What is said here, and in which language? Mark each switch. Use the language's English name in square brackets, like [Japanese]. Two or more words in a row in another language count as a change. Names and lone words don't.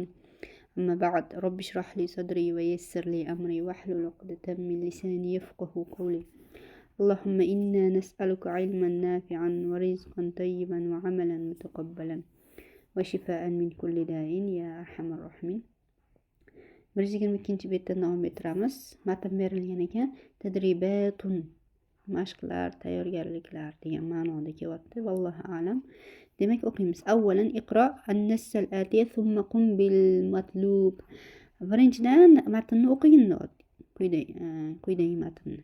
[Arabic] أما بعد، رب اشرح لي صدري ويسر لي أمري واحلل عقدة من لساني يفقه قولي. اللهم إنا نسألك علما نافعا ورزقا طيبا وعملا متقبلا وشفاء من كل داء يا أرحم الراحمين. [Uzbek] 122 betdan davom ettiramiz. Matn berilgan ekan. Tadribatun, mashqlar, tayyorgarliklar degan ma'noda kelyapti. [Arabic] والله أعلم. [Uzbek] Demak, o'qiymiz. [Arabic] أولا اقرأ النص الآتي ثم قم بالمطلوب. [Uzbek] Birinchidan matnni o'qigin quyidagi matnni.